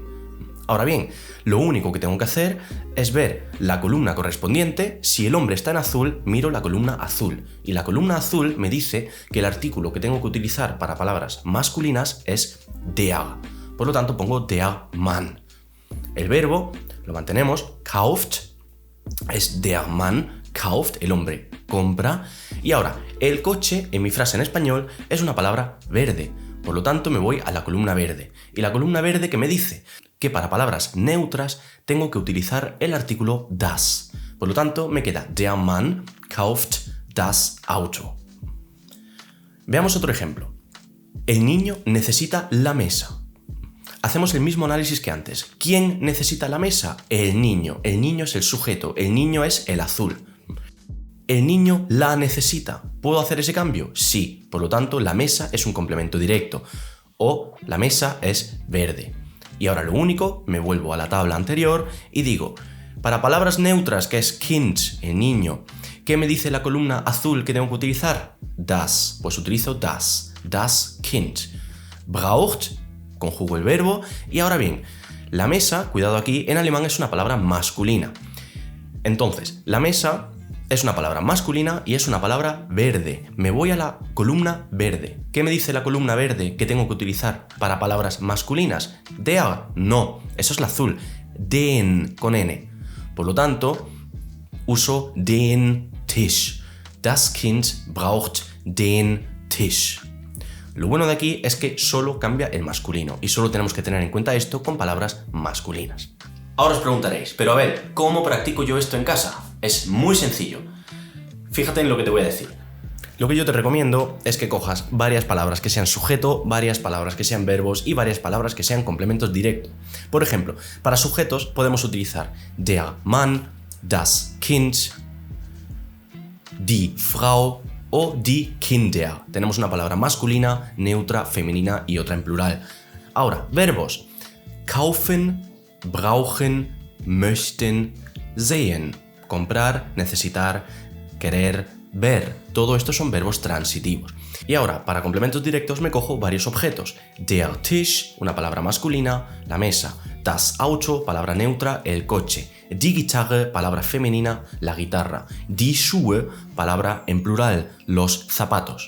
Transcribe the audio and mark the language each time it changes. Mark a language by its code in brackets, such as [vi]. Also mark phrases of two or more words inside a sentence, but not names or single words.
[es] Ahora bien, lo único que tengo que hacer es ver la columna correspondiente. Si el hombre está en azul, miro la columna azul. Y la columna azul me dice que el artículo que tengo que utilizar para palabras masculinas es der. Por lo tanto, pongo [de] der Mann. [es] El verbo lo mantenemos, [de] kauft, es der Mann kauft, [es] el hombre compra. Y ahora, el coche en mi frase en español es una palabra verde. Por lo tanto, me voy a la columna verde. Y la columna verde que me dice que para palabras neutras tengo que utilizar el artículo das. Por lo tanto, me queda [de] der Mann kauft das Auto. [es] Veamos otro ejemplo. El niño necesita la mesa. Hacemos el mismo análisis que antes. ¿Quién necesita la mesa? El niño. El niño es el sujeto. El niño es el azul. El niño la necesita. ¿Puedo hacer ese cambio? Sí. Por lo tanto, la mesa es un complemento directo. O la mesa es verde. Y ahora lo único, me vuelvo a la tabla anterior y digo, para palabras neutras, que es Kind, el niño, ¿qué me dice la columna azul que tengo que utilizar? [de] Das. Pues utilizo das. Das Kind. Braucht, [es] conjugo el verbo. Y ahora bien, la mesa, cuidado aquí, en alemán es una palabra masculina. Entonces, la mesa es una palabra masculina y es una palabra verde. Me voy a la columna verde. ¿Qué me dice la columna verde que tengo que utilizar para palabras masculinas? Der, no, eso es la azul. Den, con N. Por lo tanto, uso [de] den Tisch. Das Kind braucht den Tisch. [es] Lo bueno de aquí es que solo cambia el masculino y solo tenemos que tener en cuenta esto con palabras masculinas. Ahora os preguntaréis, pero a ver, ¿cómo practico yo esto en casa? Es muy sencillo. Fíjate en lo que te voy a decir. Lo que yo te recomiendo es que cojas varias palabras que sean sujeto, varias palabras que sean verbos y varias palabras que sean complementos directos. Por ejemplo, para sujetos podemos utilizar [de] der Mann, das Kind, die Frau [es] o [de] die Kinder. [es] Tenemos una palabra masculina, neutra, femenina y otra en plural. Ahora, verbos. [de] Kaufen, brauchen, möchten, sehen. [es] Comprar, necesitar, querer, ver. Todo esto son verbos transitivos. Y ahora, para complementos directos me cojo varios objetos. [de] Der Tisch, [es] una palabra masculina, la mesa. [de] Das Auto, [es] palabra neutra, el coche. [de] Die Gitarre, [es] palabra femenina, la guitarra. [de] Die Schuhe, [es] palabra en plural, los zapatos.